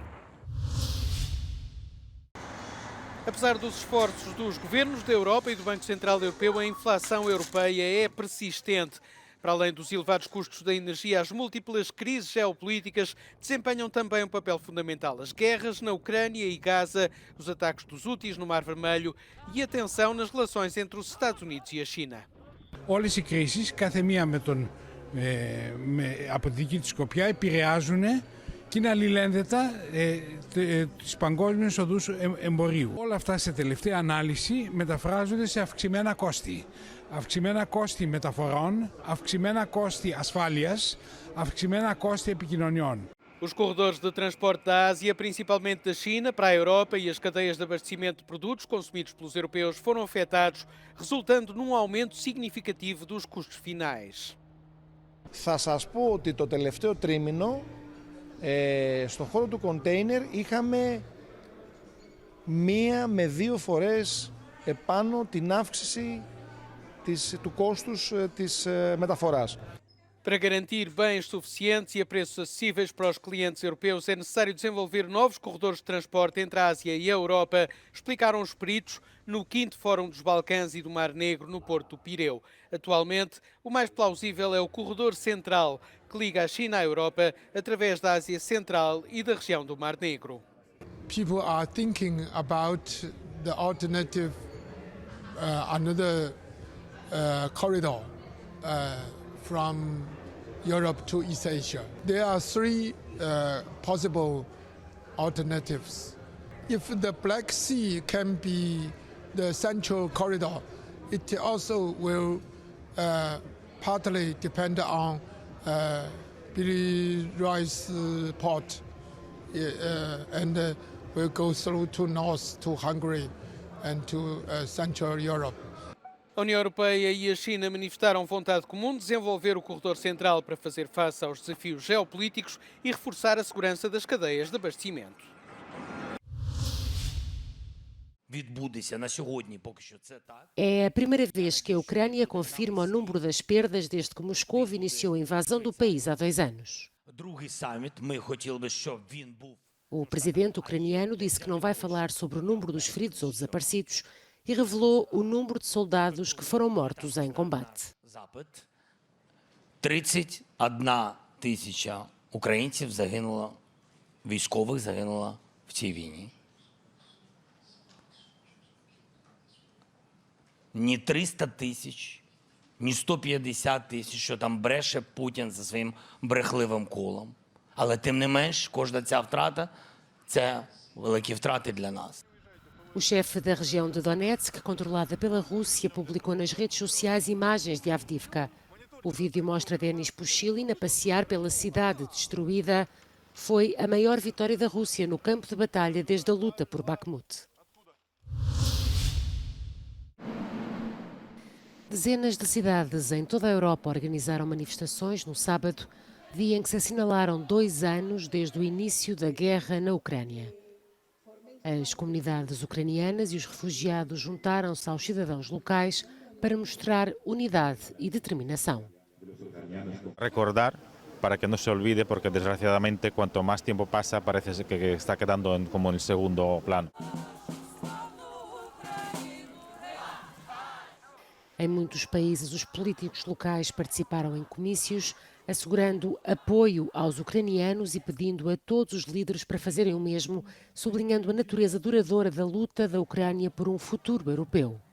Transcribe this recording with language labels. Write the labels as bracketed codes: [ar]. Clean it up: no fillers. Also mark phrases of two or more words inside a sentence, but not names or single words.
[pt] Apesar dos esforços dos governos da Europa e do Banco Central Europeu, a inflação europeia é persistente. Para além dos elevados custos da energia, as múltiplas crises geopolíticas desempenham também um papel fundamental. As guerras na Ucrânia e Gaza, os ataques dos Houthis no Mar Vermelho e a tensão nas relações entre os Estados Unidos e a China. [el] Όλες οι κρίσεις, κάθε μία από τη δική της σκοπιά, επηρεάζουν και είναι αλληλένδετα τις παγκόσμιες οδούς εμπορίου. Όλα αυτά σε τελευταία ανάλυση μεταφράζονται σε αυξημένα κόστη. Αυξημένα κόστη μεταφορών, αυξημένα κόστη ασφάλειας, αυξημένα κόστη επικοινωνιών. [pt] Os corredores de transporte da Ásia, principalmente da China, para a Europa e as cadeias de abastecimento de produtos consumidos pelos europeus foram afetados, resultando num aumento significativo dos custos finais. [el] Θα σας πω ότι το τελευταίο τρίμηνο στον χώρο του κοντέινερ είχαμε 1 με 2 φορές επάνω την αύξηση του κόστους της μεταφοράς. [pt] Para garantir bens suficientes e a preços acessíveis para os clientes europeus, é necessário desenvolver novos corredores de transporte entre a Ásia e a Europa, explicaram os peritos no 5º Fórum dos Balcãs e do Mar Negro, no Porto do Pireu. Atualmente, o mais plausível é o corredor central, que liga a China à Europa através da Ásia Central e da região do Mar Negro. [en] People are thinking about the alternative, another corridor from Europe to East Asia. There are 3 possible alternatives. If the Black Sea can be the central corridor, it also will partly depend on Biri's port and will go through to north to Hungary and to Central Europe. [pt] A União Europeia e a China manifestaram vontade comum de desenvolver o corredor central para fazer face aos desafios geopolíticos e reforçar a segurança das cadeias de abastecimento. É a primeira vez que a Ucrânia confirma o número das perdas desde que Moscou iniciou a invasão do país há 2 anos. O presidente ucraniano disse que não vai falar sobre o número dos feridos ou desaparecidos e revelou o número de soldados que foram mortos em combate. [uk] 31 тисяча українців загинуло, військових загинуло в цій війні. ні 300 тисяч, ні 150 тисяч, що там бреше Путін за своїм брехливим колом. Але тим не менш, кожна ця втрата – це великі втрати для нас. [pt] O chefe da região de Donetsk, controlada pela Rússia, publicou nas redes sociais imagens de Avdiivka. O vídeo mostra Denis Pushilin a passear pela cidade destruída. Foi a maior vitória da Rússia no campo de batalha desde a luta por Bakhmut. Dezenas de cidades em toda a Europa organizaram manifestações no sábado, dia em que se assinalaram 2 anos desde o início da guerra na Ucrânia. As comunidades ucranianas e os refugiados juntaram-se aos cidadãos locais para mostrar unidade e determinação. [es] Recordar para que no se olvide, porque desgraciadamente cuanto más tiempo pasa parece que está quedando como en segundo plano. [pt] Em muitos países, os políticos locais participaram em comícios, assegurando apoio aos ucranianos e pedindo a todos os líderes para fazerem o mesmo, sublinhando a natureza duradoura da luta da Ucrânia por um futuro europeu.